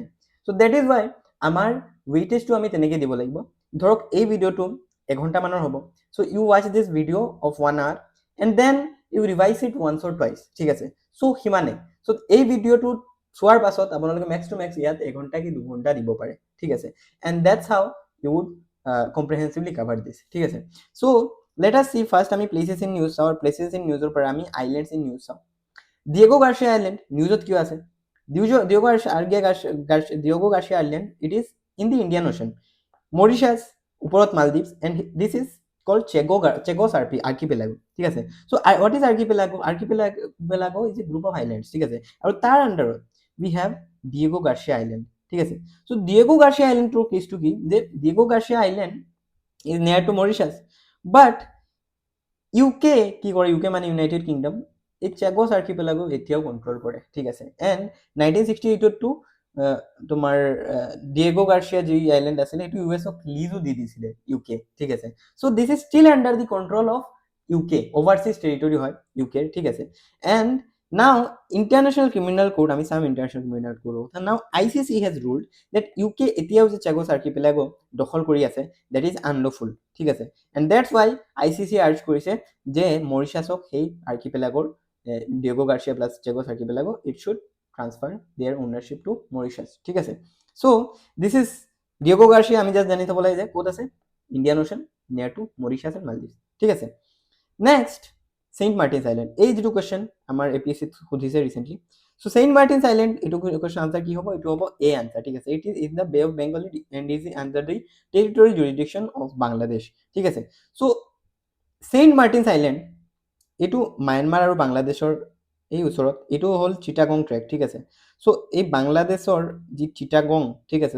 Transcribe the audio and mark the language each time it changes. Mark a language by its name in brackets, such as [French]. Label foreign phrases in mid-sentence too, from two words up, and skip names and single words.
[Assamese] চ' [English] that is why [Assamese] আমাৰ ৱেইটেজটো আমি তেনেকৈ দিব লাগিব। ধৰক এই ভিডিঅ'টো এঘণ্টামানৰ হ'ব। [English] So you watch this video of 1 hour and then you revise it once or twice, [Assamese] ঠিক আছে। চ' সিমানে। চ' এই ভিডিঅ'টো চোৱাৰ পাছত আপোনালোকে [English] max to max [Assamese] ইয়াত এঘণ্টা কি 2 ঘণ্টা দিব পাৰে, ঠিক আছে। [English] and that's how you would comprehensively cover this, [Assamese] ঠিক আছে। [English] So let us see first আমি places in news চাওঁ। places in news [Assamese] পৰা আমি [English] islands in news চাওঁ। [Assamese] ডিয়েগো গাৰ্চিয়া আইলেণ্ড নিউজত কিয় আছে? [English] ডিয়েগো গাৰ্চিয়া আইলেণ্ড it is in the Indian Ocean, মৰিচাছ ওপৰত মালদ্বীপছ and this is called Chagos archipelago, [Assamese] ঠিক আছে। [English] So what is archipelago? Archipelago is a group of islands, [Assamese] ঠিক আছে। আৰু তাৰ আণ্ডাৰত [English] we have [Assamese] ডিয়েগো গাৰ্চিয়া আইলেণ্ড, ঠিক আছে। চ' ডিয়েগো গাৰ্চিয়া আইলেণ্ডটোৰ কেছটো কি যে ডিয়েগো গাৰ্চিয়া আইলেণ্ড [English] is near to [Assamese] মৰিচাছ, বাট UK কি কৰে, UK মানে ইউনাইটেড কিংডম, এই চেগছ আৰ্কিপেলাগো এতিয়াও কণ্ট্ৰল কৰে, ঠিক আছে। এণ্ড 1968 তোমাৰ ডিয়েগো গাৰ্চিয়া যি আইলেণ্ড আছিলে সেইটো US-ক লিজো দি দিছিলে UK, ঠিক আছে। [English] So this is still under the control of UK, overseas territory হয় UK, [Assamese] ঠিক আছে। [English] এণ্ড now international criminal court [Assamese] আমি চাম [English] international criminal court কথা। now ICC has ruled that UK [Assamese] এতিয়াও যে চেগছ আৰ্কিপেলাগো দখল কৰি আছে [English] that is unlawful, [Assamese] ঠিক আছে। [English] and that's why [Assamese] ICC আৰ্জ কৰিছে যে মৰিচাছক সেই আৰ্কিপেলাগোৰ ডিয়েগো গাৰ্চিয়া প্লাছ চেগছ আৰ্কিপেলাগো [English] it should transfer their ownership to Mauritius, [Assamese] ঠিক আছে। [English] so this is ডিয়েগো গাৰ্চিয়া। [Assamese] আমি জাষ্ট জানি থব লাগে যে ক'ত আছে, [English] Indian Ocean near to Mauritius and Maldives, [Assamese] ঠিক আছে। নেক্সট ছেইণ্ট মাৰ্টিনছ আইলেণ্ড, এই যিটো কুৱেশ্যন আমাৰ APSC সুধিছে ৰিচেণ্টলি। চ' ছেইণ্ট মাৰ্টিনছ আইলেণ্ড এইটো কুৱেশ্যন আনচাৰ কি হ'ব? এইটো হ'ব [English] A answer, [Assamese] ঠিক আছে। [English] It is in the Bay of Bengal and is under the territory jurisdiction of Bangladesh, [Assamese] ঠিক আছে। চ' ছেইণ্ট মাৰ্টিনছ আইলেণ্ড এইটো মায়ানমাৰ আৰু বাংলাদেশৰ এই ওচৰত, এইটো হ'ল চিটাগং ট্ৰেক, ঠিক আছে। চ' এই বাংলাদেশৰ যি চিটাগং, ঠিক আছে।